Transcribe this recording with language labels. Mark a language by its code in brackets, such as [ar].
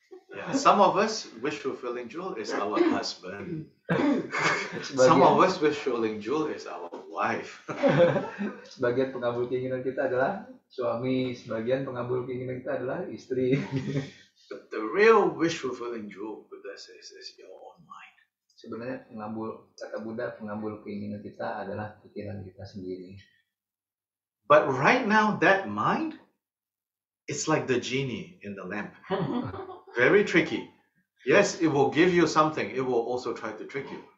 [en] Yeah, some of us wish-fulfilling jewel is our husband. Some of us wish-fulfilling jewel is our wife. [id] Sebagian pengabul keinginan kita adalah suami, sebagian pengabul keinginan kita adalah istri. [en] But the real wish-fulfilling jewel, Buddha says, is your own mind. [id] Sebenarnya kata Buddha, pengabul keinginan kita adalah pikiran kita sendiri. [en] But right now, that mind, it's like the genie in the lamp. Very tricky. Yes, it will give you something. It will also try to trick you.